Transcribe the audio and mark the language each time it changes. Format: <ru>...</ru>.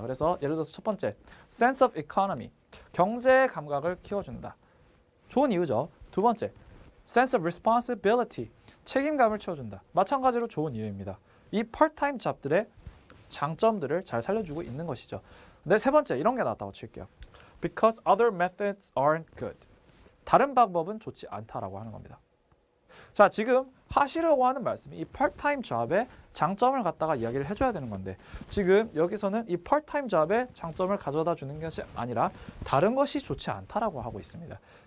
<ko>그래서 예를 들어서 첫 번째,</ko> <en>sense of economy,</en> <ko>경제 감각을 키워준다. 좋은 이유죠. 두 번째,</ko> <en>sense of responsibility,</en> <ko>책임감을 키워준다. 마찬가지로 좋은 이유입니다. 이 part-time job들의 장점들을 잘 살려주고 있는 것이죠. 근데 세 번째, 이런 게 나왔다고 칠게요.</ko> <en>Because other methods aren't good.</en> <ko>다른 방법은 좋지 않다라고 하는 겁니다. 자, 지금 하시려고 하는 말씀이 이 part-time job의 장점을 갖다가 이야기를 해줘야 되는 건데 지금 여기서는 이 part-time job의 장점을 가져다 주는 것이 아니라 다른 것이 좋지 않다라고 하고 있습니다.</ko>